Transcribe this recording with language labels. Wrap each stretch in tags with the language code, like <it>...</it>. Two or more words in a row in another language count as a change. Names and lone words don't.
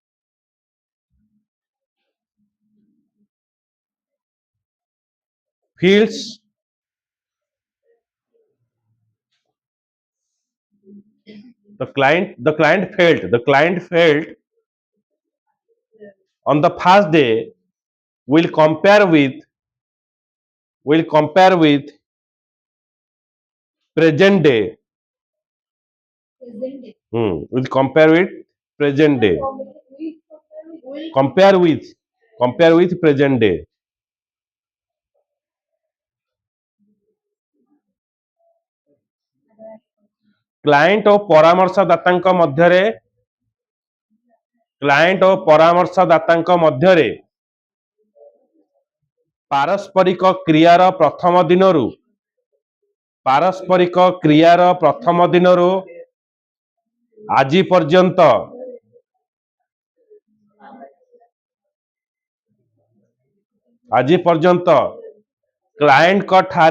<en>feels the client felt on the first day will compare with present day. Will compare with present day. Compare with present day.</en> <or>କ୍ଲାଏଣ୍ଟ ଓ ପରାମର୍ଶଦାତାଙ୍କ ମଧ୍ୟରେ ପାରସ୍ପରିକ କ୍ରିୟାର ପ୍ରଥମ ଦିନରୁ ଆଜି ପର୍ଯ୍ୟନ୍ତ କ୍ଲାଏଣ୍ଟଙ୍କ</or>